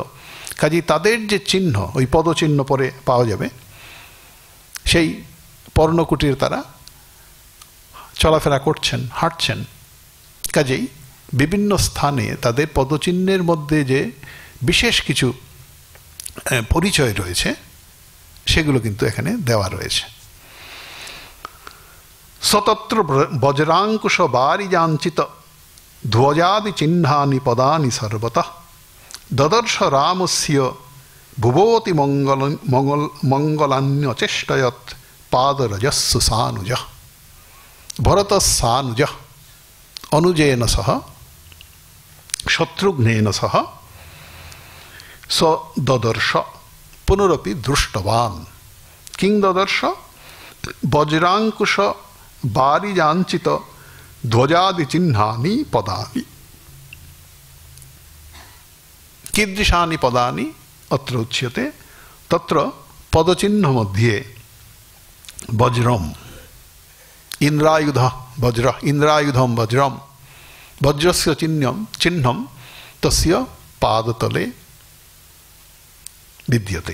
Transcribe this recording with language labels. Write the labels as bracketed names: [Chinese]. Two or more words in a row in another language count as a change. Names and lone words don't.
[Bangla] কাজে তাদের যে চিহ্ন ওই পদচিহ্ন পরে পাওয়া যাবে সেই পর্ণকুটির তারা চলাফেরা করছেন হাঁটছেন। কাজেই বিভিন্ন স্থানে তাদের পদচিহ্নের মধ্যে যে বিশেষ কিছু পরিচয় রয়েছে সেগুলো কিন্তু এখানে দেওয়া রয়েছে। [Sanskrit] সতত্র বজ্রাঙ্কুশ বারিজাঞ্চিত ধ্বজাদি চিহ্নানি পদানি সর্বতঃ দদর্শ রামস্য ভুবতি মঙ্গলান্যচেষ্টয়ৎ পাদরজস্সু সানুজ ভরতসানুজ অনুজেন সহ শত্রুঘ্নেন সহ স দদর্শ পুনরপি দৃষ্টবান। কিং দদর্শ বজ্রাঙ্কুশ বারিজাঞ্চিত ধ্বজাদি চিহ্নানি পদানি। कीदृशानि पदानि अत्र उच्यते तत्र पदचिह्न मध्ये वज्रम इंद्रायुध वज्र इंद्रायुधम वज्रम वज्रस्य चिह्नं तस्य पादतले विद्यते।